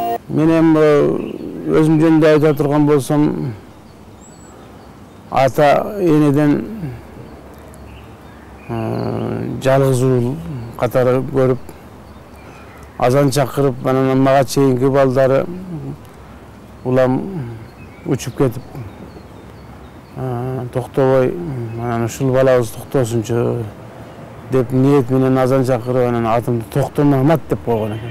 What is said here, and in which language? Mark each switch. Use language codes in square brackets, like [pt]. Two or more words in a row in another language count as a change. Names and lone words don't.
[ky] Менем өзүм жөнүндө айта турган болсом, ata eneden жалгыз уул катары көрүп, азан чакырып, анан мага чейинки балдары улам учуп кетип, токтобой, анан ушул балабыз токтосунчу деп ниет менен азан чакырып, анан атымды Токтор Мамат деп койгон экен.